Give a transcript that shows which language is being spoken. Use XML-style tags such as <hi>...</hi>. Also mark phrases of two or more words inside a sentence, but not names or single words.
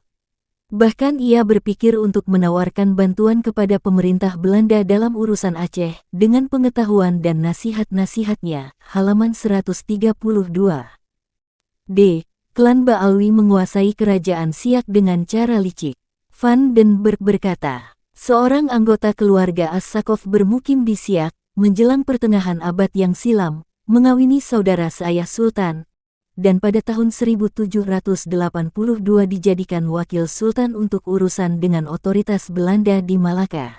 <id>Bahkan ia berpikir untuk menawarkan bantuan kepada pemerintah Belanda dalam urusan Aceh, dengan pengetahuan dan nasihat-nasihatnya, halaman 132. D. Klan Ba'alwi menguasai kerajaan Siak dengan cara licik. Van den Berg berkata, seorang anggota keluarga As-Sakov bermukim di Siak menjelang pertengahan abad yang silam, mengawini saudara seayah Sultan, dan pada tahun 1782 dijadikan wakil Sultan untuk urusan dengan otoritas Belanda di Malaka.</id>